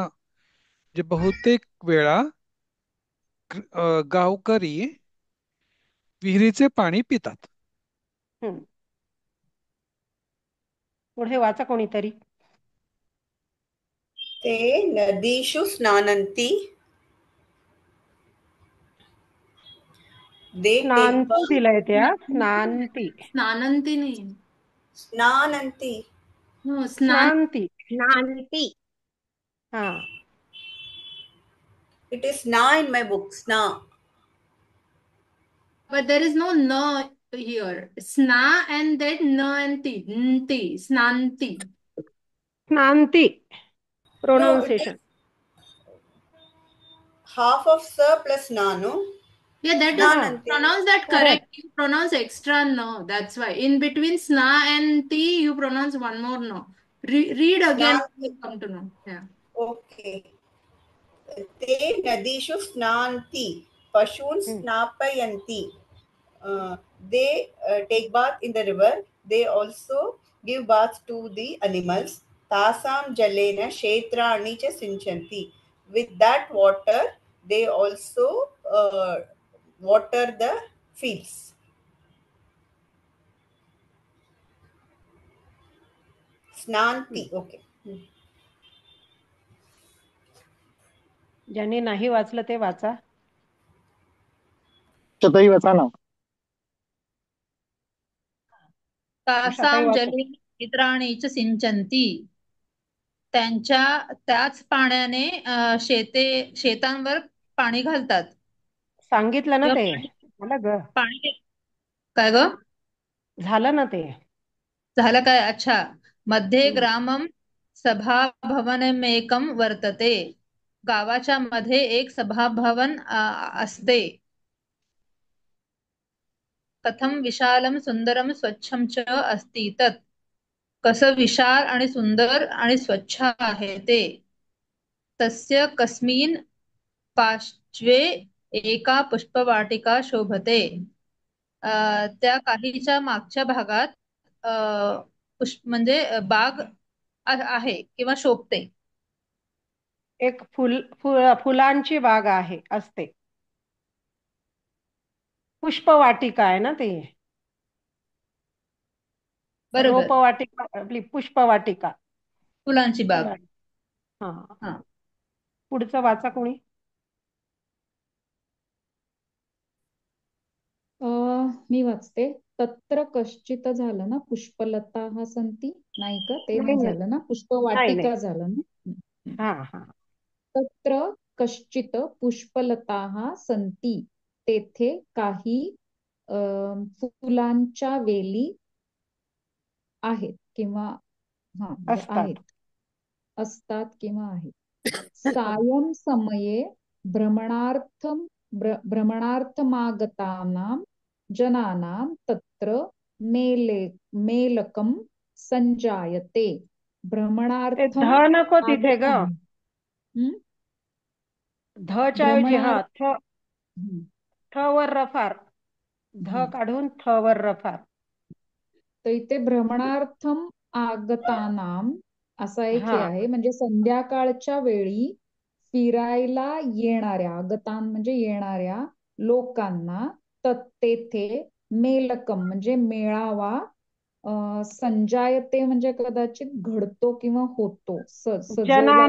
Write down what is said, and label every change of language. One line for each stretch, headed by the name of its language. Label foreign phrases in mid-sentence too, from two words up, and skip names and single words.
Marathi: जे बहुतेक वेळा गावकरी विहिरीचे पाणी पितात. हम्म. पुढे वाचा कोणीतरी.
Sanskrit: ते नदीषु स्नानन्ति.
English: They take
Sanskrit: स्नांती
English: bath.
Marathi: दिलंय त्या, स्नांती. स्नानंती नाही.
Sanskrit: Snananti.
Marathi: हो, स्नान.
Sanskrit: स्नांती. नानती.
Marathi: हा.
English: It is sna in my book. Sna. But there is no na here. Sna and then na and ti. Nti. Snanti.
Sanskrit: स्नांती
English: No, it is प्रोनाउन्सिएशन. half of sa plus na, no? Yeah, that is
Marathi: हा,
Sanskrit: Snananti.
English: pronounce that correct. करेक्ट. You pronounce extra no. That's why. In between sna and ti, you pronounce one more no. Read again. Snanti. You come to know. Yeah. Okay.
Sanskrit: ते नदीषु स्नान्ति पशून् स्नापयन्ति
English: they take bath in the river. They also give bath to the animals.
Sanskrit: तासां जलेन क्षेत्राणि च सिञ्चन्ति.
English: With that water, they also water the fields. Snanti. Okay.
Marathi: ज्यांनी नाही वाचलं ते वाचा. उषाताई वाचा ना. उषाताई तासाम वाचा.
Sanskrit: जले नेत्राणि च सिंचन्ति.
Marathi: त्याच पाण्याने शेतांवर पाणी घालतात. सांगितलं ना किंवा ते. पाणी झालं ग. पाणी काय ग झालं ना ते. झालं काय? अच्छा. मध्ये हम्म.
Sanskrit: ग्रामम सभाभवनमेकं वर्तते.
Marathi: गावाच्या मध्ये एक सभाभवन असते.
Sanskrit: कथम विशालम सुंदरम स्वच्छम च अस्ति तत्.
Marathi: कसं विशाल आणि सुंदर आणि स्वच्छ आहे ते.
Sanskrit: तस्य कस्मिन् पार्श्वे एका पुष्पवाटिका शोभते.
Marathi: त्या काहीच्या मागच्या भागात पुष्प म्हणजे बाग आहे किंवा शोभते. एक फुलांची बाग आहे असते. पुष्पवाटिका आहे ना ते. बरोबर, रोपवाटिका आपली पुष्पवाटिका. फुलांची बाग. हा. हा. पुढचं वाचा कोणी. मी वाचते.
Sanskrit: तत्र कश्चित
Marathi: झालं ना, पुष्पलता हा संती नाही का, ते नाही नाही नाही झालं ना, नाही नाही. पुष्पवाटिका झालं ना. हा हा.
Sanskrit: तत्र कश्चित पुष्पलता संती.
Marathi: तेथे काही फुलांच्या वेली आहेत किंवा म्हणजे असतात. आहेत, असतात किंवा आहेत.
Sanskrit: सायं समये भ्रमणार्थमागतानां जनानां तत्र मेलकं संजायते.
Marathi: ते
Sanskrit: भ्रमणार्थम
Marathi: ध नको तिथे ग.
Sanskrit: आगतानां. हम्म?
Marathi: धच्या ऐवजी हा
Sanskrit: भ्रमणार्थ.
Marathi: थ वर रफार. ध काढून थ वर रफार. तर इथे
Sanskrit: भ्रमणार्थम आगतानाम
Marathi: असा एक हे हा. आहे, म्हणजे संध्याकाळच्या वेळी फिरायला येणाऱ्या, आगतान म्हणजे येणाऱ्या लोकांना तेथे मेलकम म्हणजे मेळावा संजायते म्हणजे कदाचित घडतो किंवा होतो, सजवला